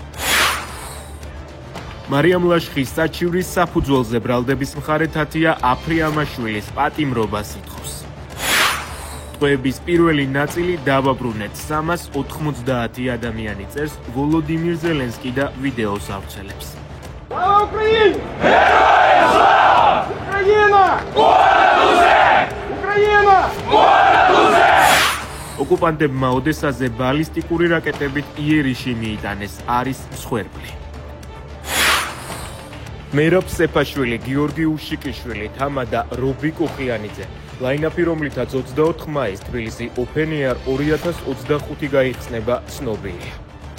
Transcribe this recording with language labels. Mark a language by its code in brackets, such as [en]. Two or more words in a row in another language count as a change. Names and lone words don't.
[ka] მარიამ ლაშხის საჩივრის საფუძველზე ბრალდების მხარე თათია აფრიამაშვილის პატიმრობას ითხოვს. ტყვეების პირველი ნაწილი დავაბრუნეთ 390 ადამიანი წერს ვოლოდიმირ ზელენსკი და ვიდეოს ავრცელებს. [uk] Слава Украине! Героям слава! Украина! Понад усе! Украина! Понад усе! [ka] ოკუპანტებმა ოდესაზე ბალისტიკური რაკეტებით იერიში მიიტანეს, არის მსხვერპლი. მერაბ სეფაშვილი, გიორგი უშიკიშვილი, თამა და რობი კუხიანიძე. ლაინაპი, რომლითაც 24 მაისს თბილისი Open Air 2025 გაიხსნება, ცნობილია.